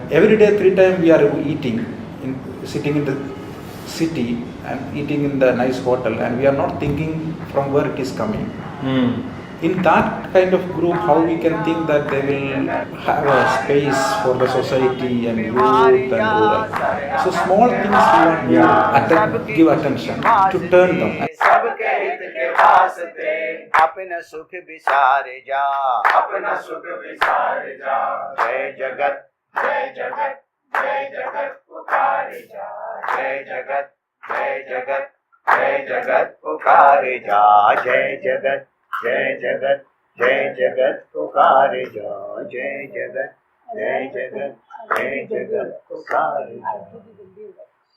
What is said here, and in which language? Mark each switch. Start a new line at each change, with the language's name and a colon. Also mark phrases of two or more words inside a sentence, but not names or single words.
English: Every day 3 times we are eating, sitting in the city and eating in the nice hotel, and we are not thinking from where it is coming. In that kind of group, how we can think that they will have a space for the society and youth and rural. So small things we want to give attention to turn them.
Hindi: सबके हित के वास्ते अपना सुख विसारे जा, अपना सुख विसारे जा। जय जगत जय जगत जय जगत पुकारे जा, जय जगत जय जगत जय जगत पुकारे जा, जय जगत जय जगत जय जगत पुकारे जा, जय जगत जय जगत जय जगत पुकारे जा।